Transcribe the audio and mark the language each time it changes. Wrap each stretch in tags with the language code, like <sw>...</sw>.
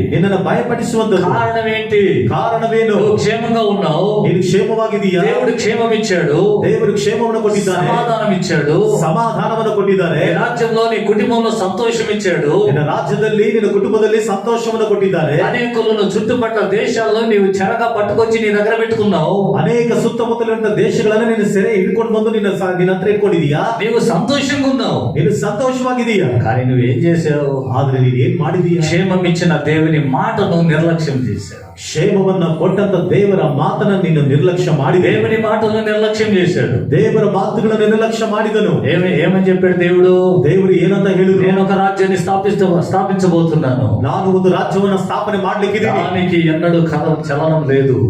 <kn>ನಿನ್ನನ್ನು ಭಯಪಡಿಸುವಂತದ್ದು.</kn> <te>కారణం ఏంటి?</te> <kn>ಕಾರಣವೇನು?</kn> <te>నువ్వు క్షేమంగా ఉన్నావు,</te> <kn>ನೀನು ಕ್ಷೇಮವಾಗಿದೀಯಾ?</kn> <te>దేవుడు క్షేమం ఇచ్చాడు,</te> <kn>ದೇವರು ಕ್ಷೇಮವನ್ನು ಕೊಟ್ಟಿದ್ದಾನೆ,</kn> <te>సమాధానం ఇచ్చాడు,</te> <kn>ಸಮಾಧಾನವನ್ನು ಕೊಟ್ಟಿದ್ದಾನೆ,</kn> <te>నీ రాజ్యంలో నీ కుటుంబంలో సంతోషం ఇచ్చాడు,</te> <kn>ನಿನ್ನ ರಾಜ್ಯದಲ್ಲಿ ನಿನ್ನ ಕುಟುಂಬದಲ್ಲಿ ಸಂತೋಷವನ್ನು ಕೊಟ್ಟಿದ್ದಾನೆ.</kn> <te>అనేకులను చుట్టుపక్కల దేశాల్లో నీవు చెరగా పట్టుకొచ్చి నీ దగ్గర పెట్టుకున్నావు.</te> <kn>ಅನೇಕ ಸುತ್ತಮುತ್ತಲಿನ ದೇಶಗಳನ್ನು ನೀನು ಸೆರೆ ಹಿಡ್ಕೊಂಡು ಬಂದು ನಿನ್ನ ಹತ್ರ ಇಟ್ಕೊಂಡಿದೀಯಾ?</kn> <te>నీవు సంతోషంగా ఉన్నావు,</te> <kn>ನೀನು ಸಂತೋಷವಾಗಿದೀಯಾ?</kn> <te>కానీ నువ్వు ఏం చేసావు?</te> <kn>ಆದ್ರೆ ನೀನು ಏನ್ ಮಾಡಿದೀಯಾ?</kn> <te>క్షేమం ఇచ్చిన దేవుని మాటను నిర్లక్ష్యం చేశావు.</te> <kn>ಕ್ಷೇಮವನ್ನ ಕೊಟ್ಟಂತ ದೇವರ ಮಾತನ್ನ ನೀನು ನಿರ್ಲಕ್ಷ್ಯ ಮಾಡಿದೆ.</kn> <te>దేవుని మాటలను నిర్లక్ష్యం చేశాడు.</te> <kn>ದೇವರ ಮಾತುಗಳನ್ನು ನಿರ್ಲಕ್ಷ್ಯ ಮಾಡಿದನು.</kn> <te>ఏమని చెప్పాడు దేవుడు?</te> <kn>ದೇವರು ಏನಂತ ಹೇಳಿದ್ರು?</kn> <te>నేను ఒక రాజ్యాన్ని స్థాపించబోతున్నాను,</te> <kn>ನಾನು ಒಂದು ರಾಜ್ಯವನ್ನ ಸ್ಥಾಪನೆ ಮಾಡ್ಲಿಕ್ಕಿದ್ದೀನಿ,</kn> <te>దానికి ఎన్నడూ చలనం లేదు,</te>